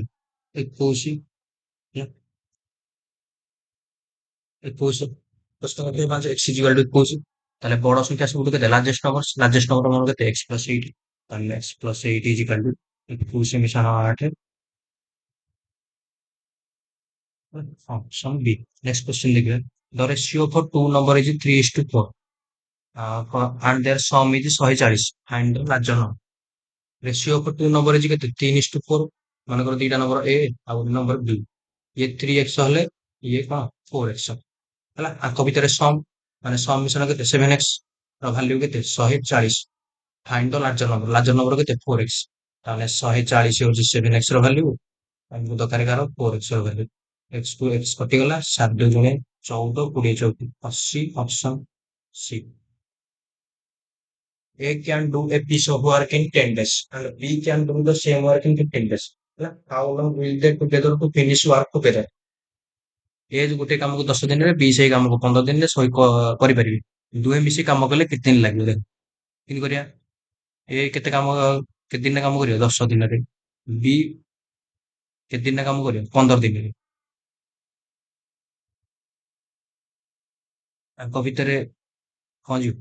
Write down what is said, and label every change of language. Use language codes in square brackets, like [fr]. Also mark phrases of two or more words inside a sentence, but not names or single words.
[or] 21 ହେଲା। 21 5 x [en] equal to [or] 21। ତାହେଲେ ବଡ ସଂଖ୍ୟା ସବୁଠୁ କେତେ? [en] largest number [or] ମୋର କେତେ? x+8। ତାହେଲେ x+8 [en] equal to [or] 21 ମିଶାଣ 8। ଅପସନ ବି। [en] next question [or] ଦେଖିବା। [en] The ratio for two number is 3:4, and their sum is 140. Find the larger number. ratio of two number [or] ଅଛି କେତେ? 3:4। ମନେକର ଦିଟା ନମ୍ବର ଏ ଆଉ ଗୋଟେ ନମ୍ବର ବି। ଇଏ 3x ହେଲେ ଇଏ କଣ? 4x ହେଲା। ଆଙ୍କ ଭିତରେ ସମ୍, ମାନେ ସମ୍ ମିଶନ କେତେ? 7x ର ଭାଲ୍ୟୁ କେତେ? 140। [en] find the larger number. larger number [or] କେତେ? 4x। ତାହେଲେ 140 ହଉଛି 7x ର ଭାଲ୍ୟୁ, ଆମକୁ ଦରକାର କାର 4x ର ଭାଲ୍ୟୁ। x କୁ x କଟିଗଲା, 7 2 ଗୁଣେ 14 20 14 80। ଅପସନ ସି। [en] A can do a piece of work in 10 days and B can do the same work in 15 days. ହେଲା, how long will they together to finish work together? [or] ଏ ଯୋଉ ଗୋଟେ କାମକୁ 10 ଦିନରେ, ବି ସେଇ କାମକୁ 15 ଦିନରେ କରିପାରିବେ। ଦୁହେଁ ମିଶି କାମ କଲେ କେତେ ଦିନ ଲାଗିବ? ଦେଖ କେମିତି କରିବା। ଏ କେତେ କାମ କେତେ ଦିନରେ କାମ କରିବ? 10 ଦିନରେ। ବି କେତେ ଦିନରେ କାମ କରିବ? 15 ଦିନରେ। ତାଙ୍କ ଭିତରେ କଣ ଯିବ?